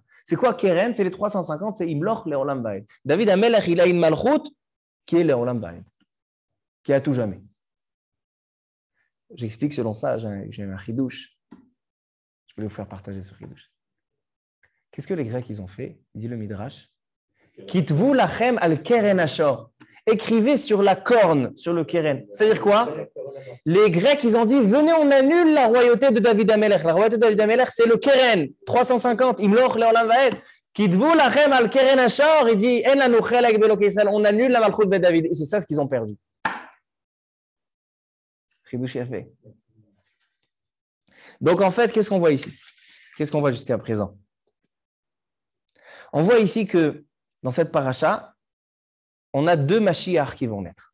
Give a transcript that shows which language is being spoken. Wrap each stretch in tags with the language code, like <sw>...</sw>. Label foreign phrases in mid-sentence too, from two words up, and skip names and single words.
<fr>C'est quoi Keren? C'est les 350, c'est</fr> <he>ימלוך לעולם ועד.</he> <fr>David Amelech, il a une malchut qui est</fr> <he>לעולם ועד,</he> <fr>qui est à tout jamais. J'explique selon ça, j'ai un chidouche. Je vais vous faire partager ce chidouche. Qu'est-ce que les Grecs ils ont fait? Il dit le Midrash.</fr> <he>כתבו לכם על קרן השור.</he> <fr>Écrivez sur la corne, sur le keren. C'est-à-dire quoi? Les Grecs ils ont dit venez on annule la royauté de David Amelech. La royauté de David Amelech c'est le keren 350.</fr> <he>ימלוך לעולם ועד. כתבו לכם על קרן השור,</he> <fr>il dit,</fr> <he>אין לנו חלק באלוקי ישראל,</he> <fr>on annule la</fr> <he>מלכות בית דוד.</he> <fr>Et c'est ça ce qu'ils ont perdu.</fr> <he>חידוש יפה.</he> <fr>Donc en fait, qu'est-ce qu'on voit ici? Qu'est-ce qu'on voit jusqu'à présent? On voit ici que dans cette paracha, on a deux Mashiach qui vont naître.</fr>